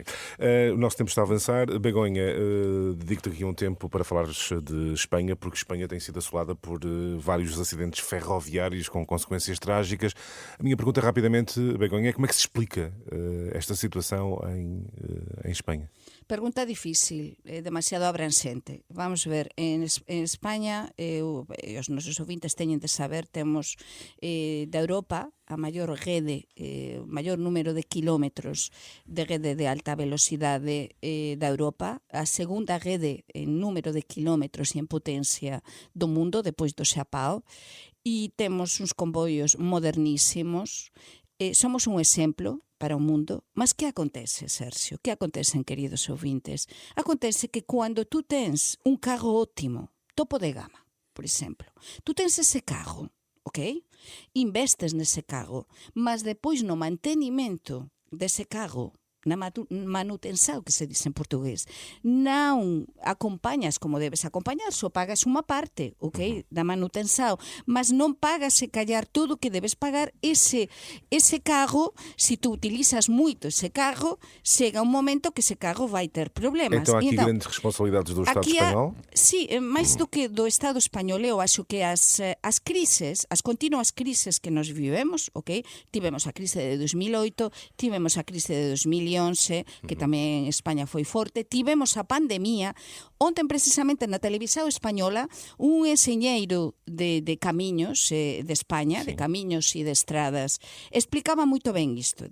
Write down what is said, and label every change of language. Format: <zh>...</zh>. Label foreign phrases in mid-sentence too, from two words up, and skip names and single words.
<pt>O nosso tempo está a avançar. Begonha, dedico-te aqui um tempo para falares de Espanha, porque Espanha tem sido assolada por vários acidentes ferroviários com consequências trágicas. A minha pergunta rapidamente, Begonha, é como é que se explica esta situação em Espanha? Pergunta difícil, demasiado abrangente. Vamos ver,</pt> <gl>en España, os nosos ouvintes teñen de saber, temos da Europa a maior rede, maior número de kilómetros de rede de alta velocidade da Europa, a segunda rede en número de kilómetros e en potencia do mundo, depois do Xapao, e temos uns comboios modernísimos. Somos un exemplo para o mundo, mas que acontece, Sergio? Que acontece, queridos ouvintes? Acontece que cando tú tens un carro óptimo, topo de gama, por exemplo, tú tens ese carro, ok? Investes nese carro, mas depois no mantenimento dese carro</gl> <pt>na manutenção, que se diz em português. Não acompanhas como deves acompanhar, só pagas uma parte, ok? Da manutenção, mas não pagas, se calhar, tudo o que deves pagar. Esse carro, se tu utilizas muito esse carro, chega um momento que esse carro vai ter problemas. Então há aqui grandes responsabilidades do Estado espanhol? Sim, mais do que do Estado espanhol, eu acho que as crises, as continuas crises que nós vivemos, ok? Tivemos a crise de 2008, tivemos a crise de 2011, que tamén en España foi forte. Tivemos a pandemia.</pt> <gl>Ontem, precisamente, na televisión española, un enxeñeiro de camiños de España, de camiños e de estradas, explicaba moito ben isto.</gl>